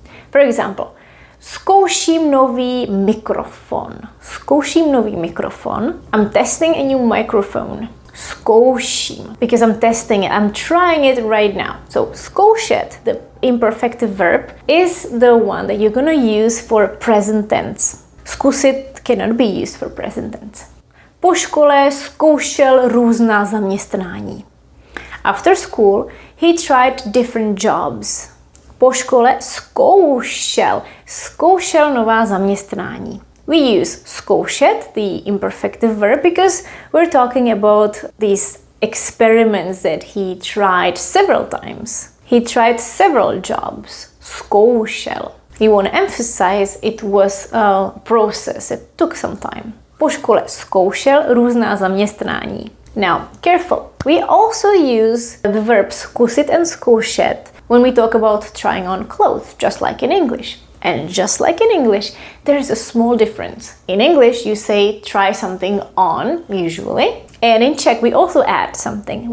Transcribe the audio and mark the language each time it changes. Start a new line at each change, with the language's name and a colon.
English: For example,
Czech: zkouším nový mikrofon. Zkouším nový mikrofon.
English: I'm testing a new microphone. Zkouším, because I'm testing it, I'm trying it right now. So zkoušet, the imperfective verb, is the one that you're gonna use for present tense. Zkusit cannot be used for present tense.
Czech: Po škole zkoušel různá zaměstnání.
English: After school, he tried different jobs.
Czech: Po škole zkoušel nová zaměstnání.
English: We use zkoušet, the imperfective verb, because we're talking about these experiments that he tried several times. He tried several jobs. Zkoušel. You want to emphasize it was a process. It took some time.
Czech: Po škole zkoušel různá zaměstnání.
English: Now, careful. We also use the verb zkusit and zkoušet when we talk about trying on clothes, just like in English. And just like in English, there is a small difference. In English, you say try something on, usually. And in Czech, we also add something.